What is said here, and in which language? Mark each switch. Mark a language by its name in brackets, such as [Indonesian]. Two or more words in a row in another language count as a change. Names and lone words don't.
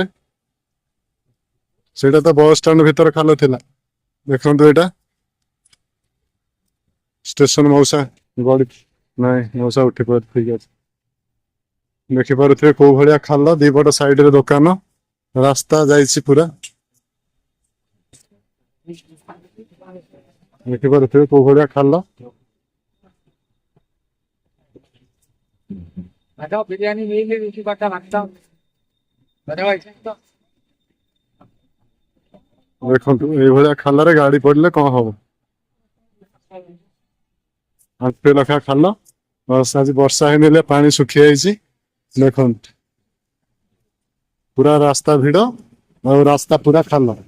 [Odia] ସେଇଟା ତ [English] bus stand [Odia] ଭିତରେ ଖାଲ ଥିଲା, ଦେଖନ୍ତୁ ଏଇଟା ଷ୍ଟେସନ। ମଉସା ଗଳି ନାଇଁ, ମଉସା ଉଠି ପଡି, ଠିକ ଅଛି। ଦେଖିପାରୁଥିବେ କୋଉ ଭଳିଆ ଖାଲ, ଦିପଟ ସାଇଡରେ ଦୋକାନ, ରାସ୍ତା ଯାଇଛି ପୁରା। ଦେଖିପାରୁଥିବେ କୋଉ ଭଳିଆ ଖାଲ। [Hindi] बताओ बिरयानी नहीं ले उसी बाटा भागता हूँ बताओ ऐसे तो [Odia] ଦେଖନ୍ତୁ ଏଇଭଳିଆ ଖାଲରେ ଗାଡି ପଡିଲେ କଣ ହବ। ଆଣ୍ଠୁଏ ଲେଖା ଖାଲ। ଆଜି ବର୍ଷା ହେଇନେଲେ ପାଣି ଶୁଖି ଯାଇଛି। ଦେଖନ୍ତୁ ପୁରା ରାସ୍ତା ଭିଡ, ଆଉ ରାସ୍ତା ପୁରା ଖାଲ।